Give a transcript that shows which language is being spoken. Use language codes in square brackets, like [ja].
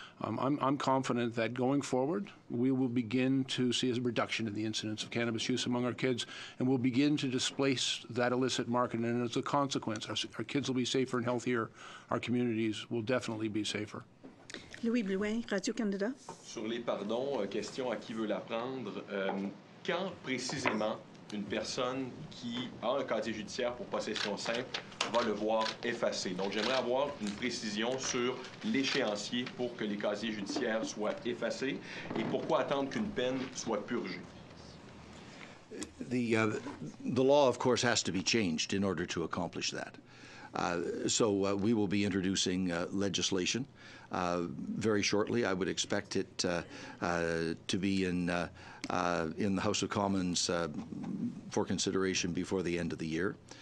[en] I'm confident that going forward, we will begin to see a reduction in the incidence of cannabis use among our kids, and we'll begin to displace that illicit market. And as a consequence, our kids will be safer and healthier. Our communities will definitely be safer. Louis Blouin, Radio-Canada. [fr] Sur les pardons, question à qui veut la prendre. Quand précisément une personne qui a un casier judiciaire pour possession simple va le voir effacé? Donc j'aimerais avoir une précision sur l'échéancier pour que les casiers judiciaires soient effacés et pourquoi attendre qu'une peine soit purgée? [en] The law, of course, has to be changed in order to accomplish that. So we will be introducing legislation very shortly. I would expect it to be in the House of Commons for consideration before the end of the year.